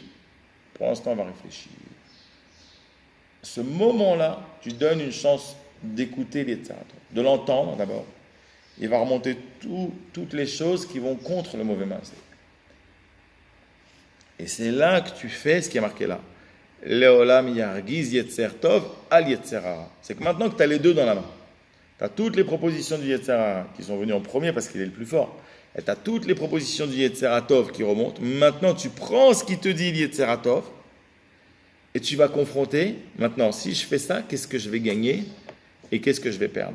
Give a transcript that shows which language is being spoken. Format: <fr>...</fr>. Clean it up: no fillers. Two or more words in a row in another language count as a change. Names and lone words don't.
<fr>Pour l'instant, on va réfléchir. Ce moment-là, tu donnes une chance d'écouter l'État, de l'entendre d'abord. Il va remonter toutes les choses qui vont contre le mauvais mindset. Et c'est là que tu fais ce qui est marqué là.</fr> <he>לעולם ירגיז יצר טוב על יצר הרע.</he> <fr>C'est que maintenant que tu as les deux dans la main, tu as toutes les propositions du</fr> <he>יצר הרע</he> <fr>qui sont venues en premier parce qu'il est le plus fort. Et tu as toutes les propositions du</fr> <he>יצר טוב</he> <fr>qui remontent. Maintenant, tu prends ce qui te dit le</fr> <he>יצר טוב</he> <fr>et tu vas confronter. Maintenant, si je fais ça, qu'est-ce que je vais gagner et qu'est-ce que je vais perdre?</fr>